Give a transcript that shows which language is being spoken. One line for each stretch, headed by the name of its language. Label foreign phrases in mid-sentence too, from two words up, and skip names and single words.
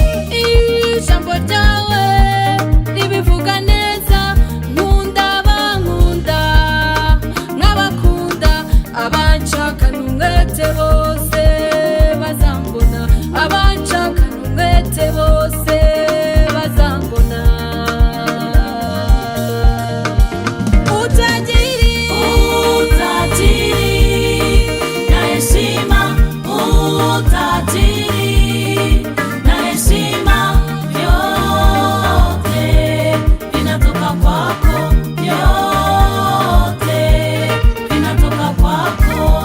Kinyarwanda: Ijambo ryawe ribivuga neza, nkunda abankunda, nkabakunda, abanshakana umwete bose bazambona, abanshakana umwete bose bazambona.
Swahili: Utajiri, utajiri, na heshima, utajiri, na heshima, vyote vinatoka kwako, vyote vinatoka kwako.